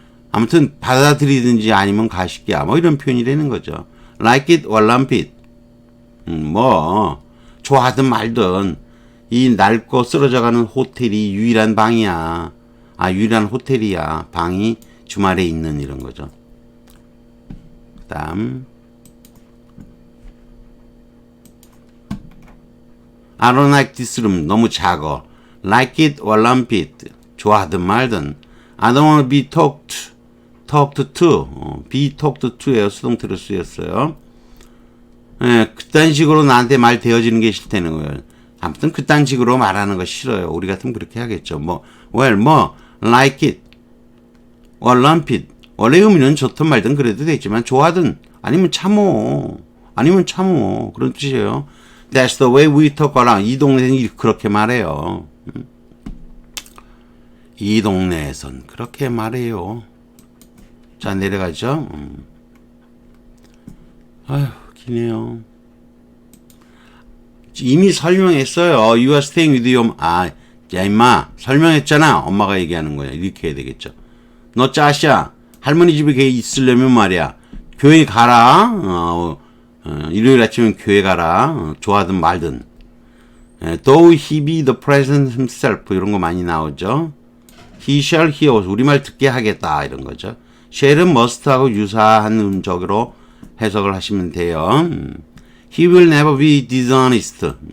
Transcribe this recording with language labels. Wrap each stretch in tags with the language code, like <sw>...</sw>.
<ko>아무튼 받아들이든지 아니면 가식이야 뭐 이런 표현이 되는 거죠.</ko> <en>like it or lump it.</en> <ko>뭐 좋아하든 말든 이 낡고 쓰러져가는 호텔이 유일한 방이야. 유일한 호텔이야. 방이 주말에 있는 이런 거죠. 그 다음</ko> <en>I don't like this room.</en> <ko>너무 작아.</ko> <en>like it or lump it.</en> <ko>좋아하든 말든</ko> <en>I don't want to be talked to. be talked to예요.</en> <ko>수동태로 쓰였어요. 그딴 식으로 나한테 말 대어지는 게 싫다는 거예요. 아무튼 그딴 식으로 말하는 거 싫어요. 우리 같으면 그렇게 하겠죠.</ko> <en>like it, lump it.</en> <ko>원래 의미는 좋든 말든 그래도 되지만 좋아하든 아니면 참어. 그런 뜻이에요.</ko> <en>That's the way we talk around.</en> <ko>이 동네는 그렇게 말해요. 이 동네에선 그렇게 말해요. 자, 내려가죠. 아휴, 기네요. 이미 설명했어요.</ko> <en>You are staying with your,</en> <ko>야, 임마. 설명했잖아. 엄마가 얘기하는 거야. 이렇게 해야 되겠죠. 너 짜샤. 할머니 집에 있으려면 말이야. 교회 가라. 일요일 아침엔 교회 가라. 좋아하든 말든.</ko> <en>Though he be the president himself.</en> <ko>이런 거 많이 나오죠.</ko> <en>He shall hear.</en> <ko>우리말 듣게 하겠다. 이런 거죠. shall은 must하고 유사한 음적으로 해석을 하시면 돼요.</ko> <en>He will never be dishonest.</en>